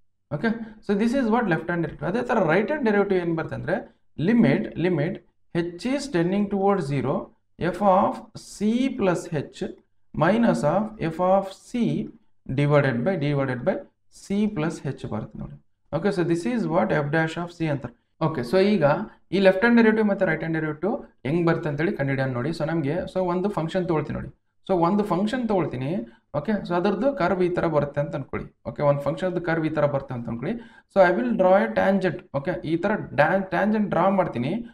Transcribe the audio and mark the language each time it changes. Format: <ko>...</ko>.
<en>Okay, so this is what left hand derivative. ಅದೇ ಥರ right hand derivative ಏನು ಬರುತ್ತೆ ಅಂದರೆ limit h is tending towards 0 f of c plus h minus of f of c divided by c plus h ಬರುತ್ತೆ ನೋಡಿ. Okay, so this is what f dash of c ಅಂತ. Okay, so ಈಗ ಈ left hand derivative ಮತ್ತು right hand derivative ಹೆಂಗೆ ಬರುತ್ತೆ ಅಂತೇಳಿ ಕಂಡುಹಿಡಿಯೋಣ ನೋಡಿ.</en> <kn>ಸೊ ನಮಗೆ ಒಂದು ಫಂಕ್ಷನ್ ತೊಗೊಳ್ತೀನಿ ನೋಡಿ. ಸೊ ಒಂದು ಫಂಕ್ಷನ್ ತೊಗೊಳ್ತೀನಿ. ಓಕೆ, ಸೊ ಅದರದ್ದು ಕರ್ವ್ ಈ ಥರ ಬರುತ್ತೆ ಅಂತ ಅನ್ಕೊಳ್ಳಿ. ಓಕೆ, ಒಂದು ಫಂಕ್ಷನ್ದು ಕರ್ವ್ ಈ ಥರ ಬರುತ್ತೆ ಅಂತ ಅನ್ಕೊಳ್ಳಿ.</kn> <en>So I will draw a tangent. Okay,</en> <kn>ಈ ಥರ ಟ್ಯಾಂಜೆಂಟ್ ಡ್ರಾ ಮಾಡ್ತೀನಿ.</kn>